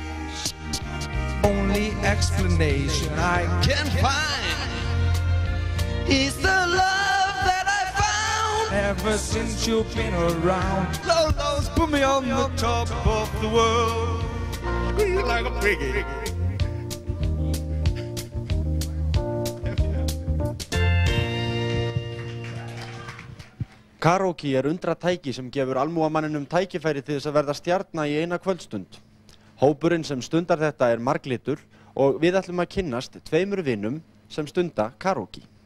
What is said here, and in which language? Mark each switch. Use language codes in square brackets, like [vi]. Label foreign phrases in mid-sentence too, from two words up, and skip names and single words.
[en] Only explanation I can find is the love that I found ever since you've been around. Lolo's put me on the top of the world, squeeze like a piggy. [is] Karaoke undratæki sem gefur almúgamanninum tækifæri til þess að verða stjarna í eina kvöldstund. Hópurinn sem stundar þetta marglitur og við ætlum að kynnast tveimur vinum sem stunda karaoke.